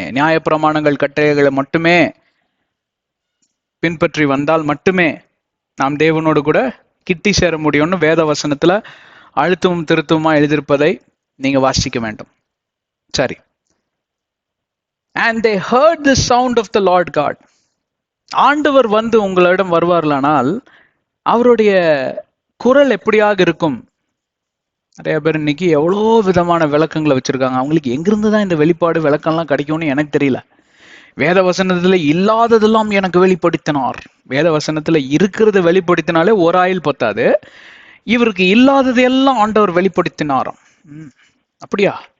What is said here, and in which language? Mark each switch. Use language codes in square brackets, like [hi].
[ta] நியாயப்பிரமாணங்கள் கட்டளைகளை மட்டுமே பின்பற்றி வந்தால் மட்டுமே நாம் தேவனோடு கூட கிட்டி சேர முடியும்னு வேத வசனத்துல அழுத்தமும் திருத்தமா எழுதியிருப்பதை நீங்க வாசிக்க வேண்டும். சரி. [en] And they heard the sound of the Lord God. [ta] ஆண்டவர் உங்களிடம் வருவார்களானால் அவருடைய குரல் எப்படியாக இருக்கும்? நிறைய பேர் இன்னைக்கு எவ்வளோ விதமான விளக்கங்களை வச்சிருக்காங்க. அவங்களுக்கு எங்கிருந்து தான் இந்த வெளிப்பாடு விளக்கம்லாம் கிடைக்கும்னு எனக்கு தெரியல. வேத வசனத்துல இல்லாததெல்லாம் எனக்கு வெளிப்படுத்தினார். வேத வசனத்துல இருக்கிறத வெளிப்படுத்தினாலே ஒரு ஆயில் பத்தாது, இவருக்கு இல்லாததெல்லாம் ஆண்டவர் வெளிப்படுத்தினாராம். அப்படியா?